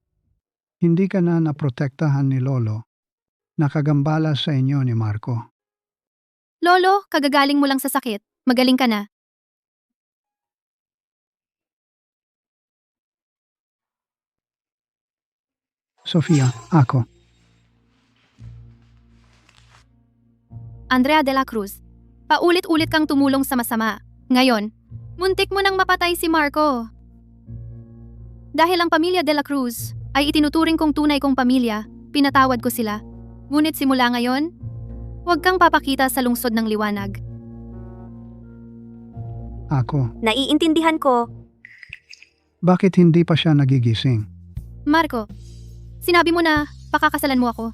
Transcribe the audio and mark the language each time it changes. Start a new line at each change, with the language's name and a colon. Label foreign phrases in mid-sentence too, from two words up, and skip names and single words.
Filipino: Hindi ka na naprotektahan ni Lolo. Nakagambala sa inyo ni Marco. Lolo, kagagaling mo lang sa sakit. Magaling ka na. Sofia, ako. Andrea de la Cruz. Paulit-ulit kang tumulong sa masama. Ngayon, muntik mo nang mapatay si Marco. Dahil ang pamilya de la Cruz ay itinuturing kong tunay kong pamilya, pinatawad ko sila. Ngunit simula ngayon, huwag kang papakita sa lungsod ng liwanag. Ako. Naiintindihan ko. Bakit hindi pa siya nagigising? Marco, sinabi mo na pakakasalan mo ako.